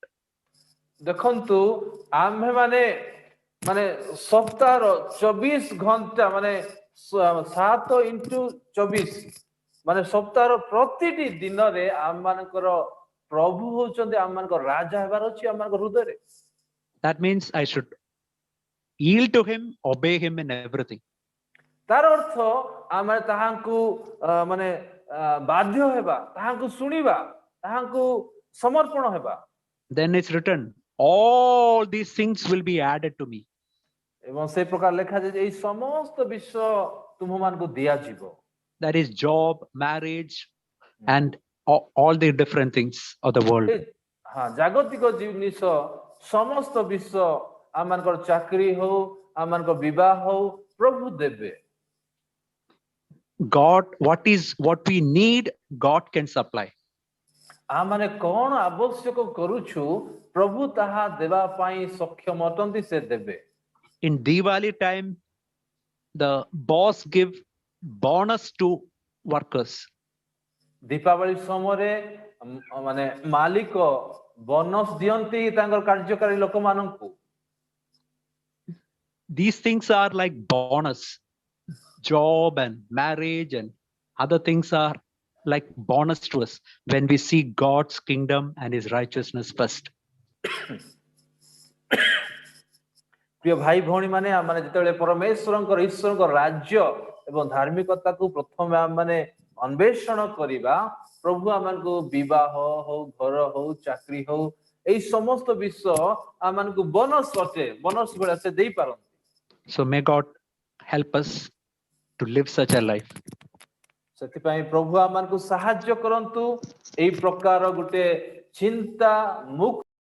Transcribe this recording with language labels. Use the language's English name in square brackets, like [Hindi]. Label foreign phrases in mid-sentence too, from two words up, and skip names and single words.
[Odia] ଦେଖନ୍ତୁ ଆମ୍ଭେ ମାନେ ମାନେ ସପ୍ତାହର 24 ଘଣ୍ଟା ମାନେ 7x24 ମାନେ ସପ୍ତାହର ପ୍ରତିଟି ଦିନରେ ଆମ ମାନଙ୍କର ପ୍ରଭୁ ହଉଛନ୍ତି ଆମ ମାନଙ୍କର ରାଜା ହେବାର ଅଛି ଆମ ମାନଙ୍କର ହୃଦୟରେ. [English] That means I should yield to him, obey him in everything. [Odia] ତାର ଅର୍ଥ ଆମେ ତାହାଙ୍କୁ ମାନେ ବାଧ୍ୟ ହେବା ତାହାଙ୍କୁ ଶୁଣିବା ତାହାଙ୍କୁ ସମର୍ପଣ ହେବା. [English] Then it's written, all these things will be added to me. [Odia] ଏବଂ ସେ ପ୍ରକାର ଲେଖାଯାଏ ଯେ ଏଇ ସମସ୍ତ ବିଷୟ ତୁମମାନଙ୍କୁ ଦିଆଯିବ. [English] That is job, marriage, and all the different things of the world. [Odia] ଜାଗତିକ ଜିନିଷ ସମସ୍ତ ବିଷୟ ଆମମାନଙ୍କର ଚାକିରି ହଉ ଆମମାନଙ୍କର ବିବାହ ହଉ ପ୍ରଭୁ ଦେବେ. [English] God, what we need, God can supply. [Odia] ଆମମାନେ କଣ ଆବଶ୍ୟକ କରୁଛୁ ପ୍ରଭୁ ତାହା ଦେବା ପାଇଁ ସକ୍ଷମ ଅଟନ୍ତି ସେ ଦେବେ. [English] In Diwali time, the boss give bonus to workers. [Odia] ଦୀପାବଳି ସମୟରେ ମାନେ ମାଲିକ ବୋନସ୍ ଦିଅନ୍ତି ତାଙ୍କର କାର୍ଯ୍ୟକାରୀ ଲୋକମାନଙ୍କୁ. [English] These things are like bonus. Job and marriage and other things are like bonus to us when we see God's kingdom and his righteousness first. [Odia] ପ୍ରିୟ ଭାଇ ଭଉଣୀ ମାନେ ଆମମାନେ ଯେତେବେଳେ ପରମେଶ୍ୱରଙ୍କର ଈଶ୍ୱରଙ୍କ ରାଜ୍ୟ ଏବଂ ଧାର୍ମିକତାକୁ ପ୍ରଥମେ ଆମମାନେ ଅନ୍ୱେଷଣ କରିବା ପ୍ରଭୁ ଆମମାନଙ୍କୁ ବିବାହ ହଉ ଘର ହଉ ଚାକିରି ହଉ ଏଇ ସମସ୍ତ ବିଷୟ ଆମମାନଙ୍କୁ ବୋନସ୍ ଅଟେ ବୋନସ୍ ଭଳିଆ ସେ ଦେଇପାରନ୍ତି. [English] So may God help us to live such a life. [Odia] ସେଥିପାଇଁ ପ୍ରଭୁ ଆମମାନଙ୍କୁ ସାହାଯ୍ୟ କରନ୍ତୁ ଏଇ ପ୍ରକାର ଗୋଟେ ଚିନ୍ତା ମୁକ୍ତ